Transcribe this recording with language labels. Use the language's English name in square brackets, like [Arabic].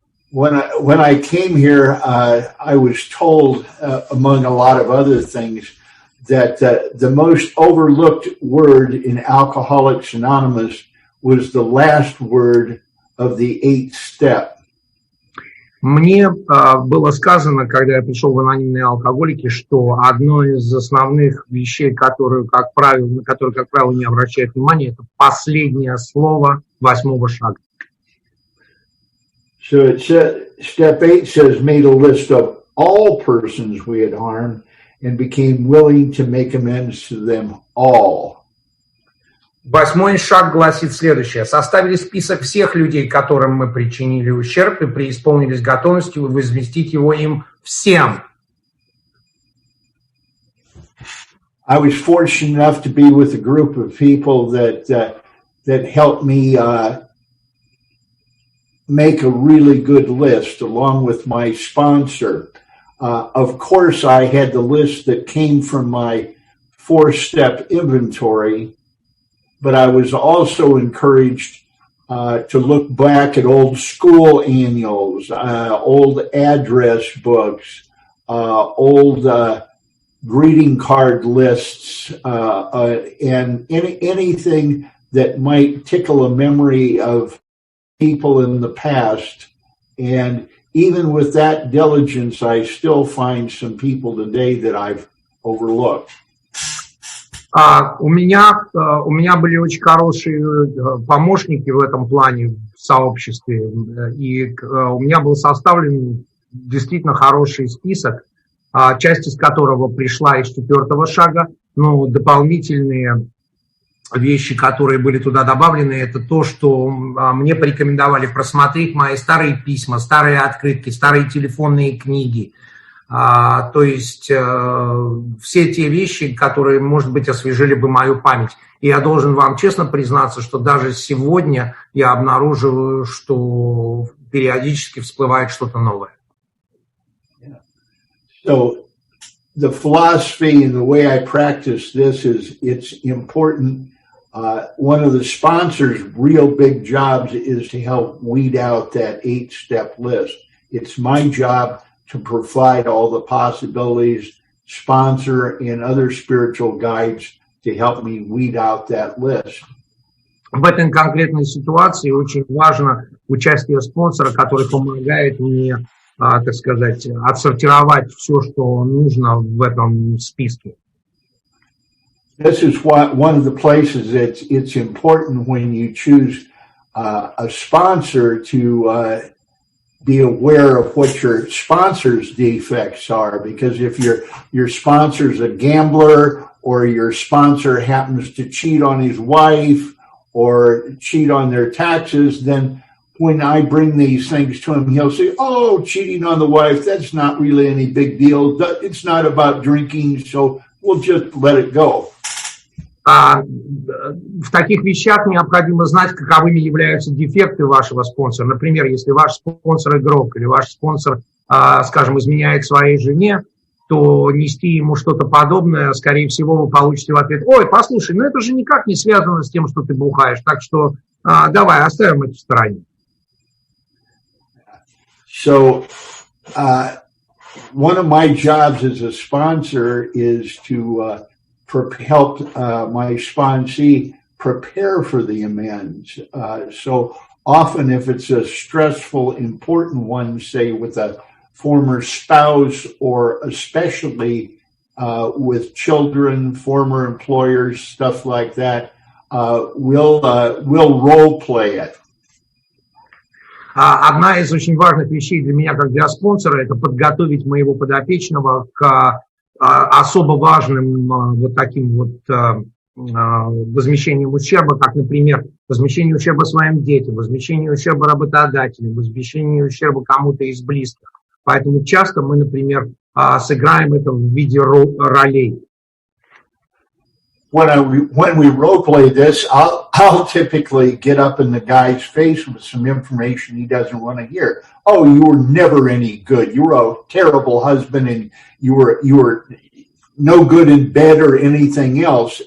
[English] When I came here, I was told, among a lot of other things, that the most overlooked word in Alcoholics Anonymous was the last word of the 8th step. [Russian] Мне было сказано, когда я пришел в анонимные алкоголики, что одно из основных вещей, на которые, как правило, не обращают внимания, это последнее слово 8-го шага. [English] So it said, step 8 says, made a list of all persons we had harmed and became willing to make amends to them all. [Russian] 8-й шаг гласит следующее. Составили список всех людей, которым мы причинили ущерб, и преисполнились готовностью возместить его им всем. [English] I was fortunate enough to be with a group of people that helped me make a really good list, along with my sponsor. Of course, I had the list that came from my 4-step inventory, but I was also encouraged to look back at old school annuals, old address books, old greeting card lists, and anything that might tickle a memory of people in the past. And even with that diligence, I still find some people today that I've overlooked. [Russian] У меня были очень хорошие помощники в этом плане в сообществе, и у меня был составлен действительно хороший список, часть из которого пришла из 4-го шага, но дополнительные вещи, которые были туда добавлены, это то, что мне порекомендовали просмотреть мои старые письма, старые открытки, старые телефонные книги. То есть все те вещи, которые, может быть, освежили бы мою память. И я должен вам честно признаться, что даже сегодня я обнаруживаю, что периодически всплывает что-то новое. [English] So the philosophy and the way I practice this is it's important. One of the sponsors' real big jobs is to help weed out that 8-step list. It's my job to provide all the possibilities, sponsor and other spiritual guides to help me weed out that list. [Russian] В этой конкретной ситуации очень важно участие спонсора, который помогает мне, так сказать, отсортировать все, что нужно в этом списке. [English] This is one of the places that it's important when you choose a sponsor to be aware of what your sponsor's defects are, because if your sponsor's a gambler or your sponsor happens to cheat on his wife or cheat on their taxes, then when I bring these things to him, he'll say, oh, cheating on the wife, that's not really any big deal. It's not about drinking, so we'll just let it go. [Russian] В таких вещах необходимо знать, каковыми являются дефекты вашего спонсора. Например, если ваш спонсор игрок или ваш спонсор, скажем, изменяет своей жене, то нести ему что-то подобное, скорее всего, вы получите в ответ: ой, послушай, ну это же никак не связано с тем, что ты бухаешь, так что давай оставим это в стороне. [English] So, one of my jobs as a sponsor is to help my sponsee prepare for the amends. So often if it's a stressful, important one, say with a former spouse, or especially with children, former employers, stuff like that, we'll role play it. [Russian] Одна из очень важных вещей для меня, как для спонсора, это подготовить моего подопечного к особо важным вот таким вот возмещением ущерба, как, например, возмещение ущерба своим детям, возмещение ущерба работодателям, возмещение ущерба кому-то из близких. Поэтому часто мы, например, сыграем это в виде ролей. [English] When we role play this, I'll typically get up in the guy's face with some information he doesn't want to hear. Oh, you were never any good. You were a terrible husband, and you were no good in bed or anything else.